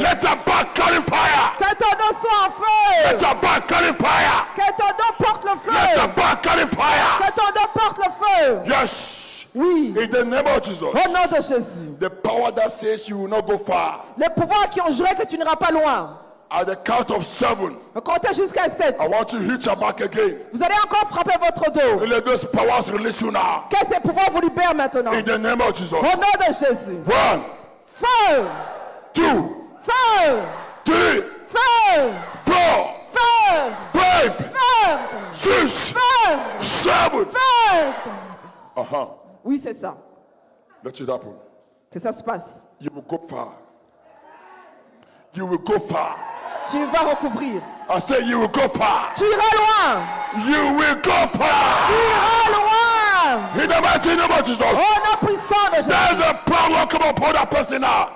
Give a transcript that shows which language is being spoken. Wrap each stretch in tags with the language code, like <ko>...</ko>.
<en>Let your back carry fire.</en> <fr>Que ton dos soit en feu.</fr> <en>Let your back carry fire.</en> <fr>Que ton dos porte le</fr> <en>Let your</en> <fr>feu.</fr> <en>back carry fire.</en> <fr>Que ton dos porte le feu.</fr> <en>Yes.</en> <fr>Oui.</fr> <en>In the name of Jesus.</en> <fr>Au nom de Jésus.</fr> <en>The power that says you will not go far.</en> <fr>Les pouvoirs qui ont juré que tu n'iras pas loin.</fr> <en>At the count of 7,</en> <fr>Comptez jusqu'à 7.</fr> <en>I want to hit your back again.</en> <fr>Vous allez encore frapper votre dos.</fr> <en>Let those powers release you now.</en> <fr>Que ces pouvoirs vous libèrent maintenant.</fr> <en>In the name of Jesus.</en> <fr>Au nom de Jésus.</fr> <en>1,</en> <fr>Feu.</fr> <en>2,</en> <fr>Feu.</fr> <en>3,</en> <fr>Feu.</fr> <en>4,</en> <fr>Feu.</fr> <en>5,</en> <fr>Feu.</fr> <en>6,</en> <fr>Feu.</fr> <en>7.</en> <fr>Feu. Oui, c'est ça.</fr> <en>Let it happen.</en> <fr>Que ça se passe.</fr> <en>You will go far. You will go far.</en> <fr>Tu vas recouvrir.</fr> <en>I say you will go far.</en> <fr>Tu iras loin.</fr> <en>You will go</en> <fr>Tu</fr> <en>far.</en> <fr>iras loin.</fr> <en>In the mighty name of Jesus.</en> <fr>Au nom puissant de Jésus.</fr> <en>There's a power come upon that person now.</en>